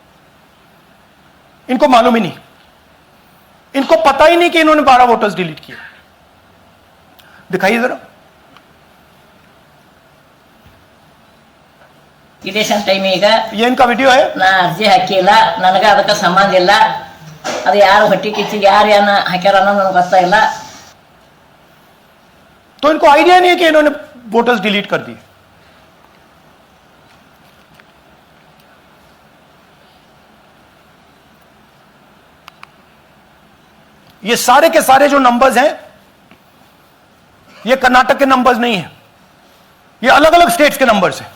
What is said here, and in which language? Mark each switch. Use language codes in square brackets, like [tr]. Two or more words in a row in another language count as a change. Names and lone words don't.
[hi] इनको मालूम ही नहीं, इनको पता ही नहीं कि इन्होंने 12 वोटर्स डिलीट किए। दिखाइए जरा। [en] election time [hi] ये इनका वीडियो है। [kn] ನಾ ಅರ್ಜಿ ಹಾಕಿಲ್ಲ, ನನಗೆ ಅದಕ್ಕೆ ಸಂಬಂಧ ಇಲ್ಲ, ಅದು ಯಾರು ಹೊಟ್ಟಿ ಕಿಚ್ಚಿಗೆ ಯಾರು ಏನ ಹಾಕ್ಯಾರ ಅನ್ನೋದು ನನಗೆ ಗೊತ್ತಾಗಿಲ್ಲ। [hi] तो इनको आइडिया नहीं है कि इन्होंने वोटर्स डिलीट कर दिए। ये सारे के सारे जो नंबर्स हैं ये कर्नाटक के नंबर्स नहीं है, ये अलग अलग स्टेट्स के नंबर्स हैं।